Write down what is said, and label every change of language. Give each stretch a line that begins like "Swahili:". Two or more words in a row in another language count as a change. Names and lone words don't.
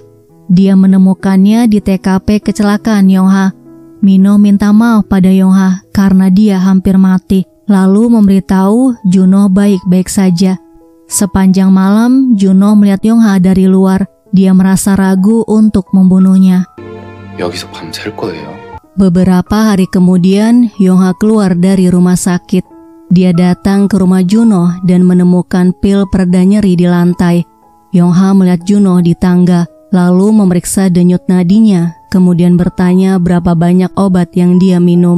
Indonesian: Dia menemukannya di TKP kecelakaan Yongha. Mino minta maaf pada Yongha karena dia hampir mati, lalu memberitahu Juno baik-baik saja. Sepanjang malam, Juno melihat Yongha dari luar. Dia merasa ragu untuk membunuhnya.
Korean: 여기서 밤잘 거예요.
Indonesian: Beberapa hari kemudian, Yongha keluar dari rumah sakit. Dia datang ke rumah Juno dan menemukan pil pereda nyeri di lantai. Yongha melihat Juno di tangga, lalu memeriksa denyut nadinya, kemudian bertanya berapa banyak obat yang dia minum.